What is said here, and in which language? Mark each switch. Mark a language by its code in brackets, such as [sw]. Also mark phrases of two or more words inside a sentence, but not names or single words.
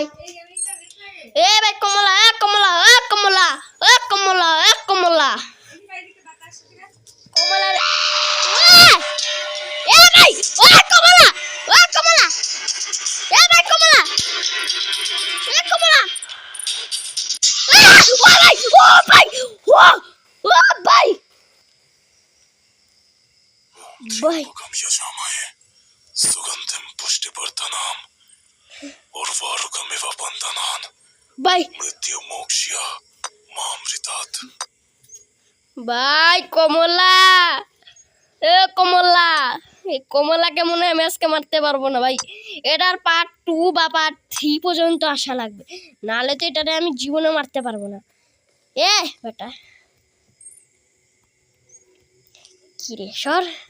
[bn] এ ভাই কমলা কমলা কমলা এ ভাই কমলা এ ভাই কমলা ভাই [sa] सुगंधिम पुष्टिवर्धनम उर्वारुकमिव बंधनान [bn] भाई [sa] मृत्यु मोक्ष्य मामृतात् [bn] ভাই কমলা, এ কমলা, এই কমলাকে মনে হয় আমি আজকে মারতে পারবো না ভাই। এটার পার্ট 2 বা পার্ট 3 পর্যন্ত আসা লাগবে, নাহলে তো এটারে আমি জীবনে মারতে পারবো না। এ বেটা কি রে সর।